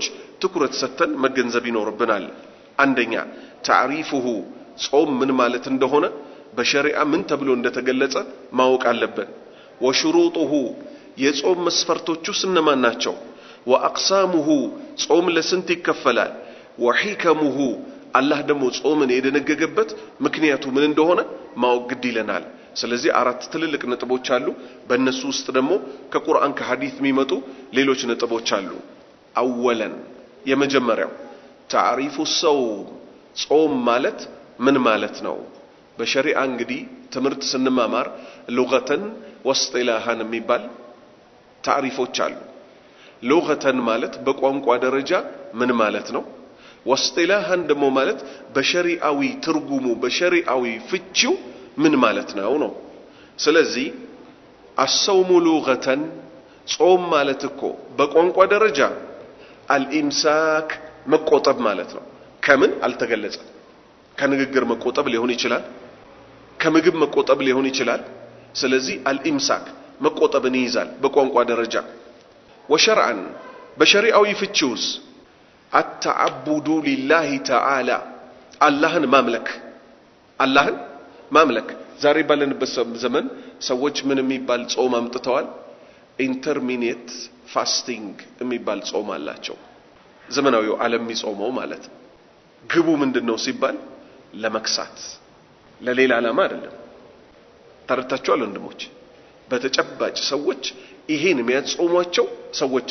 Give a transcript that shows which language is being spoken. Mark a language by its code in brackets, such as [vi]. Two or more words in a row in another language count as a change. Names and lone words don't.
[am] ትኩረት ሰተን መገንዘብ ይኖርብናል አንደኛ تعريفه ጾም ምን ማለት እንደሆነ በሸሪዓ ምን ተብሎ እንደተገለጸ ማወቅ አለብን وشروطه የጾም መስፈርቶቹስ እነማን ናቸው واقسامه ጾም ለስንት ይከፈላል وحكمه አላህ ደግሞ ጾምን የደነገገበት ምክንያቱ ምን እንደሆነ ማወቅ ግድ ይለናል ስለዚህ አራት ትልልቅ ነጥቦች አሉ በእነሱ ውስጥ ደግሞ ከቁርአን ከሐዲስ የሚመጡ ሌሎች ነጥቦች አሉ አወለን የመጀመሪያው [ar] تعريف الصوم [am] ጾም ማለት ምን ማለት ነው በሸሪዓ እንግዲህ ትምህርት ስንማማር لغةን واصطلاحን የሚባል تعريفዎች አሉ لغةን ማለት በቋንቋ ደረጃ ምን ማለት ነው واصطلاحን ደግሞ ማለት በሸሪዓዊ ትርጉሙ በሸሪዓዊ ፍቺው ምን ማለት ነው ስለዚህ [ar] الصوم لغةً [am] ጾም ማለት እኮ በቋንቋ ደረጃ الامساك መቆጠብ ማለት ነው ከምን አልተገለጸም ከንግግር መቆጠብ ሊሆን ይችላል ከምግብ መቆጠብ ሊሆን ይችላል ስለዚህ الامساك መቆጠብን ይይዛል በቋንቋ ደረጃ وشرعاً በሸሪዓዊ ፍቺውስ [ar] التعبد لله تعالى اللهن [am] مملك ዛሬ ባለንበት ዘመን ሰዎች ምን የሚባል ጾም አምጥተዋል [en] intermittent fasting [am] የሚባል ጾም አላቸው ዘመናዊው ዓለም የሚጾመው ማለት ግቡ ምንድነው ሲባል ለመክሳት ለሌላ ዓላማ አይደለም ተረታችኋል ወንድሞች በተጨባጭ ሰዎች ይሄን የሚያጾሟቸው ሰዎች